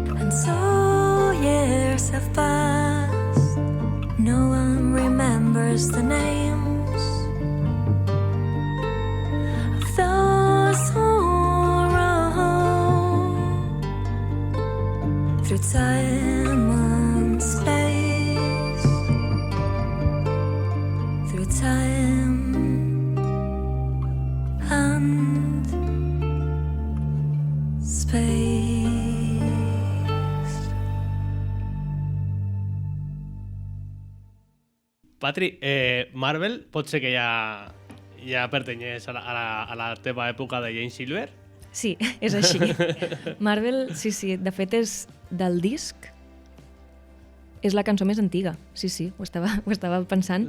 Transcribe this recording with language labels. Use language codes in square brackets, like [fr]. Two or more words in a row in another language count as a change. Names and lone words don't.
[en] And so years have passed, no one remembers the names of those who roam through time and space, through time and space. [ca] Patri, Marvel pot ser que ja pertanyés a la teva època de Jane Silver? Sí, és així. Marvel, sí, de fet és del disc, és la cançó més antiga, sí, ho estava pensant.